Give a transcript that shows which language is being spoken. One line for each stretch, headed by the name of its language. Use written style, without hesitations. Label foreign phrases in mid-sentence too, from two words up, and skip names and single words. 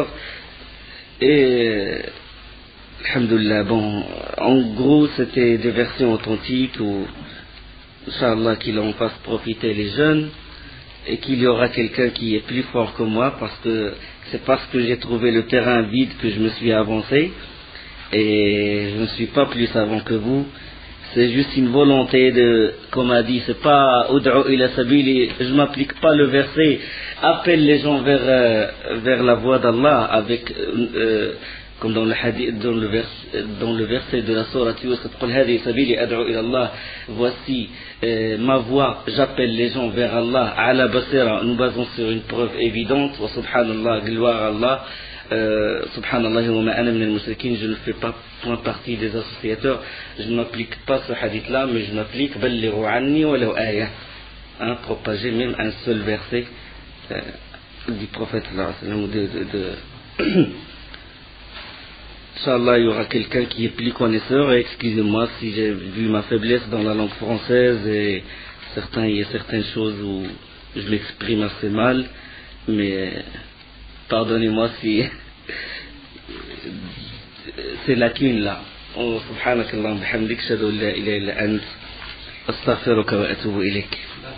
French: Et, alhamdoulilah, bon, en gros, c'était des versions authentiques où, Inch'Allah, qu'il en fasse profiter les jeunes et qu'il y aura quelqu'un qui est plus fort que moi parce que c'est parce que j'ai trouvé le terrain vide que je me suis avancé et je ne suis pas plus savant que vous. C'est juste une volonté de, comme a dit, c'est pas
Arabic: ادع إلى سبيل,
French: je m'applique pas le verset, appelle les gens vers la voie d'Allah avec, comme dans le hadith, dans le verset de la sourate Yusuf,
Arabic: قل هذه سبيلي أدعو إلى الله,
French: voici ma voie, j'appelle les gens vers Allah,
Arabic: على بصيرة,
French: nous basons sur une preuve évidente,
Arabic: وسبحان الله,
French: gloire à Allah.
Arabic: سبحان الله وما أنا من المشركين,
French: je ne fais pas point partie des associateurs, je ne m'applique pas ce hadith là, mais je m'applique
Arabic: بلغوا عني ولو آية,
French: propager même un seul verset du prophète Inch'Allah, il y aura quelqu'un qui est plus connaisseur, et excusez-moi si j'ai vu ma faiblesse dans la langue française et il y a certaines choses où je m'exprime assez mal, mais pardonnez-moi si ces lacunes-là.
Arabic: سبحانك الله بحمدك أشهد لا إله إلا أنت أستغفرك وأتوب إليك.